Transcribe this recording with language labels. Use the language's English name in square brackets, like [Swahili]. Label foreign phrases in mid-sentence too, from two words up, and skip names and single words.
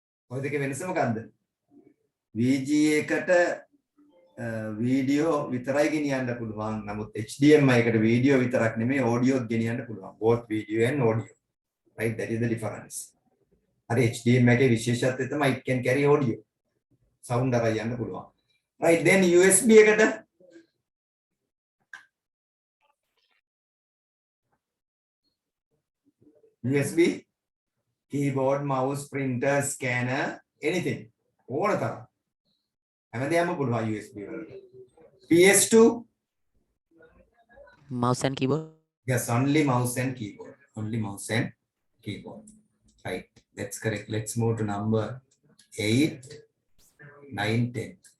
[Sinhala] ඔය දෙකේ වෙනස මොකද්ද? VGA එකට වීඩියෝ විතරයි ගෙනියන්න පුළුවන්. නමුත් HDMI එකට වීඩියෝ විතරක් නෙමෙයි ඔඩියෝත් ගෙනියන්න පුළුවන්. [English] both video and audio. Right, that is the difference. [Sinhala] හරි HDMI එකේ විශේෂත්වය තමයි [English] it can carry audio. sound [Sinhala] අරයි යන්න පුළුවන්. [English] Right, then USB එකට USB keyboard, mouse, printer, scanner, anything. [Sinhala] ඕන තරම්. හැමදේම පුළුවන් USB වලට. [English] PS2 mouse and keyboard. yes, only mouse and keyboard. Only mouse and keyboard. Right, that's correct. Let's move to number 8, 9, 10.